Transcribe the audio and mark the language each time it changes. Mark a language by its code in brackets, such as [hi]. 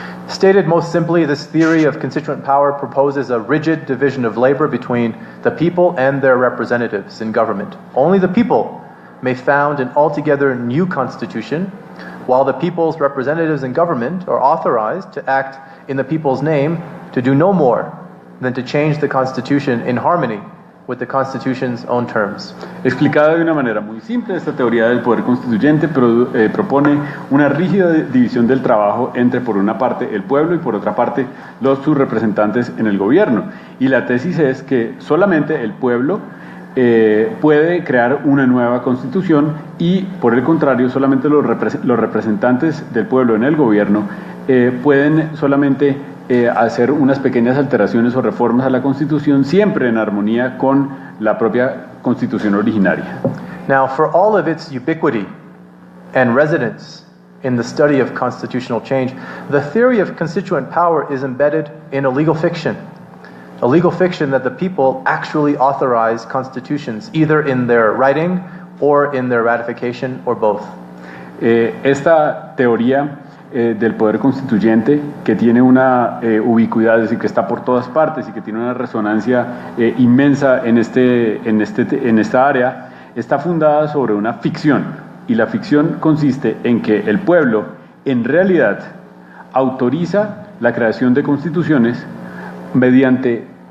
[en] Stated most simply, this theory of constituent power proposes a rigid division of labor between the people and their representatives in government. Only the people may found an altogether new constitution, while the people's representatives in government are authorized to act in the people's name to do no more than to change the Constitution in harmony with the Constitution's own terms. [es] Explicada de una manera muy simple, esta teoría del poder constituyente propone una rígida división del trabajo entre, por una parte, el pueblo y, por otra parte, sus representantes en el gobierno. Y la tesis es que solamente el pueblo puede crear una nueva constitución y, por el contrario, solamente los representantes del pueblo en el gobierno pueden solamente hacer unas pequeñas alteraciones o reformas a la Constitución, siempre en armonía con la propia Constitución originaria. [en] Now, for all of its ubiquity and resonance in the study of constitutional change, the theory of constituent power is embedded in a legal fiction that the people actually authorize constitutions, either in their writing or in their ratification or both. [es] Esta teoría del poder constituyente, que tiene una ubicuidad, es decir, que está por todas partes y que tiene una resonancia inmensa en esta área, está fundada sobre una ficción, y la ficción consiste en que el pueblo en realidad autoriza la creación de constituciones mediante